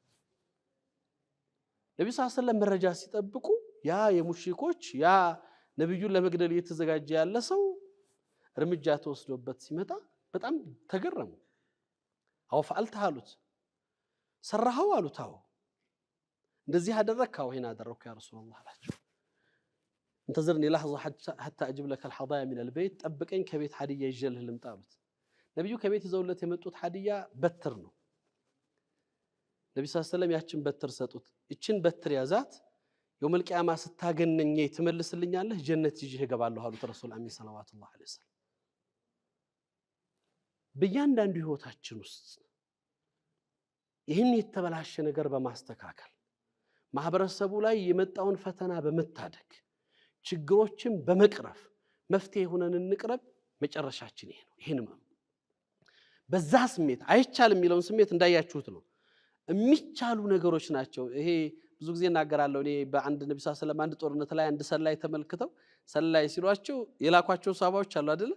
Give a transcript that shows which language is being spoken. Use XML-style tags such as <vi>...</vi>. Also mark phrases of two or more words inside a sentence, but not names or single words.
<am>ነብዩ</am> <ar>صلى الله عليه وسلم</ar> <am>መረጃ ሲጠብቁ ያ የሙሽሪኮች ያ ነብዩን ለመግደል እየተዘጋጀ ያለ ሰው እርምጃ ተወስዶበት ሲመጣ በጣም ተገረሙ</am> <ar>أو فعلت</ar> <am>አሉት ሰራው አሉት አው እንደዚህ አደረከው ይሄን አደረኩ</am> <ar>يا رسول الله</ar> <am>አላቸው</am> <ar>انتظرني لحظه حتى اجيب لك الحضايا من البيت</ar> <am>ጠብቀኝ ከቤት ሀዲያ ይዤልህ ልምጣ አሉት ነብዩ ከቤት ይዘውለት የመጡት ሀዲያ በትር ነው ነብዩ ሰለላሁ ዐለይሂ ወሰለም ያችን በትር ሰጡት እቺን በትር ያዛት</am> <ar>يوم القيامه</ar> <am>ስታገነኝ ትመልስልኛለህ ጀነት ይዤ እገባለሁ አሉት</am> <ar>رسول أمين صلى الله عليه وسلم</ar> <am>በእያንዳንዱ ህይወታችን ውስጥ ይህን የተበላሸ ነገር በማስተካከል ማህበረሰቡ ላይ የመጣውን ፈተና በመታደግ ችግሮችን በመቅረፍ መፍትሄ ሆነን እንቅረብ። መጨረሻችን ይሄ ነው። ይሄን ነው በዛ ስሜት አይቻልም የሚለውን ስሜት እንዳያችሁት ነው። የሚቻሉ ነገሮች ናቸው። ይሄ ብዙ ጊዜ እናገራለሁ። እኔ በአንድ ነብዩ</am> <ar>صلى الله عليه وسلم</ar> <am>አንድ ጦርነት ላይ አንድ ሰላይ ተመልክተው ሰላይ ሲሏቸው የላኳቸው ሰሃባዎች አሉ አይደል?</am>